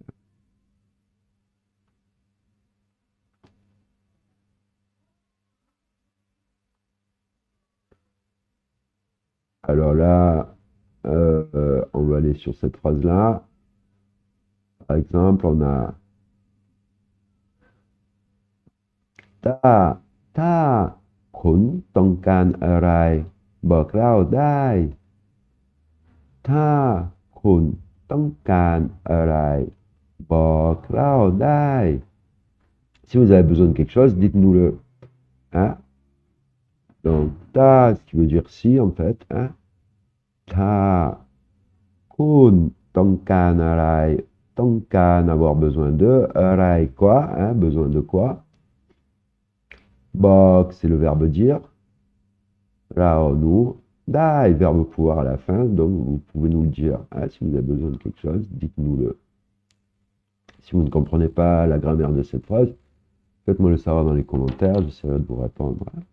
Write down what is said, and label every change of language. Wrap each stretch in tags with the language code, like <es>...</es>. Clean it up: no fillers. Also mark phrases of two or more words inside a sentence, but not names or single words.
<fr>Alors là, on va aller sur cette phrase-là. Par exemple, on a Ta, ta,</fr> <th>คุณต้องการอะไรบอกเราได้ ถ้าคุณต้องการอะไรบอกเราได้</th> <fr>Si vous avez besoin de quelque chose, dites-nous-le. Hein? Donc, ta, ce qui veut dire si, en fait. Hein? Ta,</fr> <th>kun, ต้องการอะไร ต้องการ</th> <fr>avoir besoin de, อะไร quoi, hein? Besoin de quoi? Bok, c'est le verbe dire. Rao, nous. Dai, verbe pouvoir à la fin, donc vous pouvez nous le dire. Hein? Si vous avez besoin de quelque chose, dites-nous-le. Si vous ne comprenez pas la grammaire de cette phrase, faites-moi le savoir dans les commentaires, j'essaierai de vous répondre.</fr>